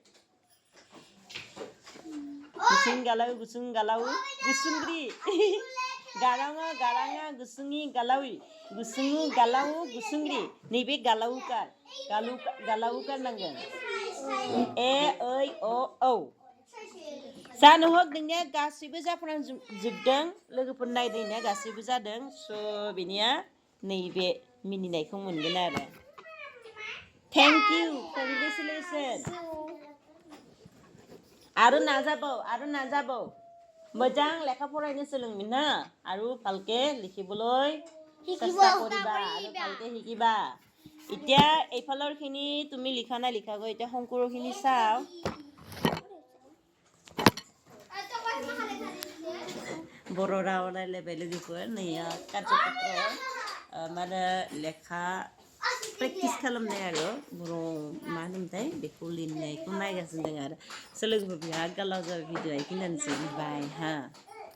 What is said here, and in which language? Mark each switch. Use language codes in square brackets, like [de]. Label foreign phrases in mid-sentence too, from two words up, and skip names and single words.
[brx] गुसुं गालाव गुसुंग्रि गाराङा गुसुंनि गालावि गुसुङु गालावु गुसुंग्रि नैबे गालावुकार गालावुकार ए ओइ अ औ जानो हक नोंनिया गासैबो जाफ्रामजोबदों लोगोफोर नायदोंनिया गासैबो जादों स' बिनिया नैबे मिनिनायखौ मोनगोन आरो [en] thank you congratulations [brx] आरो नाजाबाव मोजां लेखा फरायनो सोलोंमिन ना [as] আৰু ভালকে লিখিবলৈ চেষ্টা কৰিবা আৰু ভালকে শিকিবা এতিয়া এইফালৰখিনি তুমি লিখা নাই লিখাগৈ এতিয়া শংকুৰখিনি চাও [brx] बर' राव रायलायबाय लोगोफोर नैया कार्यपत्र माने लेखा प्रेक्टिस खालामनाय आरो बर' मा होनोमोनथाय बेखौ लिरनायखौ नायगासिनो दं आरो लोगोफोर बिराद गालाव जाबाय भिडिअ'आ बेखिनियानोसै बाय हा